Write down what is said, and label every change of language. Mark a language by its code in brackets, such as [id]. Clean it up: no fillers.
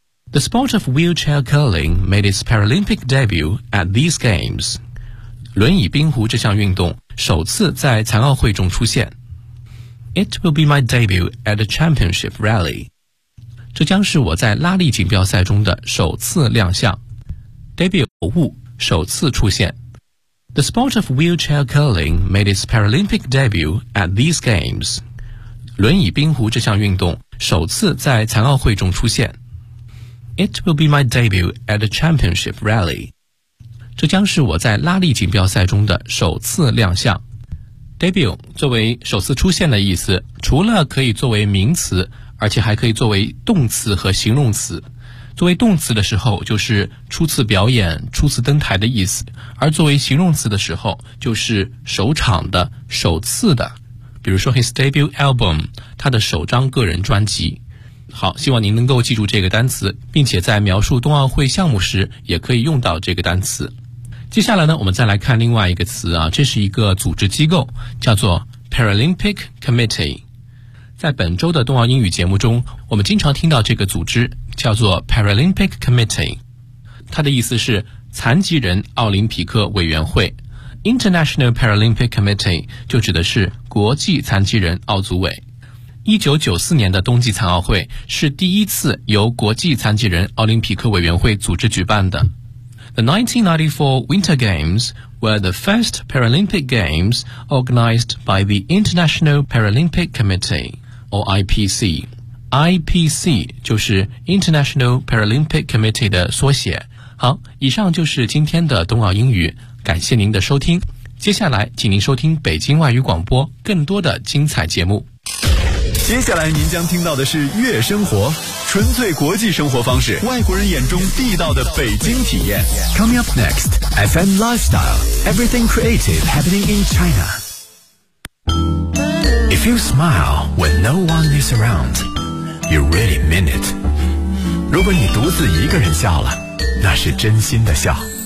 [en] The sport of wheelchair curling made its Paralympic debut at these games. [zh] 轮椅冰壶这项运动首次在残奥会中出现。 [en] It will be my debut at the championship rally. [zh] 这将是我在拉力锦标赛中的首次亮相。 Debut 偶物首次出现。 [en] The sport of wheelchair curling made its Paralympic debut at these games. [zh] 轮椅冰壶这项运动首次在残奥会中出现。 [en] It will be my debut at the championship rally. [zh] 这将是我在拉力锦标赛中的首次亮相。 Debut 作为首次出现的意思，除了可以作为名词，而且还可以作为动词和形容词。作为动词的时候，就是初次表演、初次登台的意思；而作为形容词的时候，就是首场的、首次的。比如说 [en] his debut album， [zh] 他的首张个人专辑。好，希望您能够记住这个单词，并且在描述冬奥会项目时也可以用到这个单词。接下来呢，我们再来看另外一个词啊，这是一个组织机构，叫做 Paralympic Committee。在本周的冬奥英语节目中，我们经常听到这个组织叫做 Paralympic Committee， 它的意思是残疾人奥林匹克委员会。 International Paralympic Committee 就指的是国际残疾人奥组委。 1994年的冬季残奥会是第一次由国际残疾人奥林匹克委员会组织举办的。 [en] The 1994 Winter Games were the first Paralympic Games organized by the International Paralympic Committee, or IPC. [zh] IPC 就是 International Paralympic Committee 的缩写。好，以上就是今天的冬奥英语，感谢您的收听。接下来请您收听北京外语广播更多的精彩节目。接下来您将听到的是悦生活，纯粹国际生活方式，外国人眼中地道的北京体验。 [en] Coming up next, FM Lifestyle, Everything Creative Happening in China. If you smile when no one is around, you really mean it. [zh] 如果你独自一个人笑了，那是真心的笑。